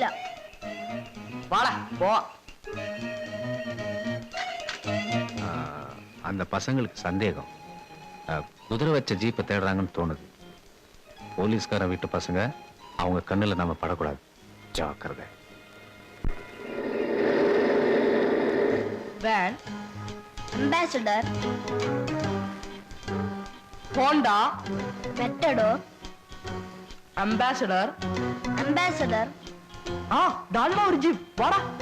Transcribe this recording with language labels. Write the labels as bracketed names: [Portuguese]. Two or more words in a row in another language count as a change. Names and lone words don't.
[Malayalam] വാടാ പോവാ. [Tamil] அந்த பசங்களுக்கு சந்தேகம் குதிரை வச்ச ஜீப்பை தேடுறாங்கன்னு தோணுது. போலீஸ்காரன் வீட்டு பசங்க, அவங்க கண்ணுல நம்ம படக்கூடாது. ஜாக்கிரதை. [Malayalam] വാൻ, അംബാസഡർ, ഹോണ്ട, മെറ്റഡോ, അംബാസഡർ. അംബാസഡർ. ആ ഡാൽമ ഒരു ജീപ്പ്. വാടാ.